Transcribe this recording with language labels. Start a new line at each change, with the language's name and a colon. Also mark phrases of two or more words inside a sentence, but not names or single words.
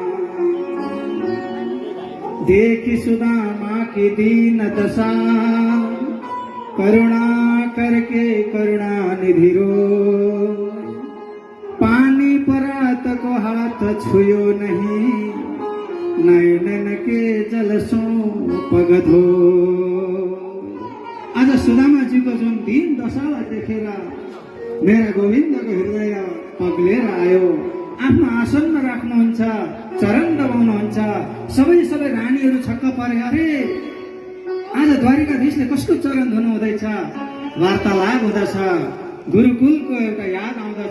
Braj: देखी सुदामा की दीन दशा, करुणा करके करुणा निधि रो, पानी परात को हाथ छुयो नहीं, नयन के जल सो पग धो।
Nepali: आज सुदामाजीको जुन दीन दशालाई देखेर मेरा गोविन्दको हृदय पग्लेर आयो। आफ्नो आसनमा राख्नुहुन्छ, चरण दबाउनुहुन्छ। सबै रानीहरू छक्क परे, अरे आज द्वारिकाधीशले कस्तो चरण धुनु हुँदैछ, वार्तालाप हुँदछ, गुरुकुलको एउटा याद आउँदछ।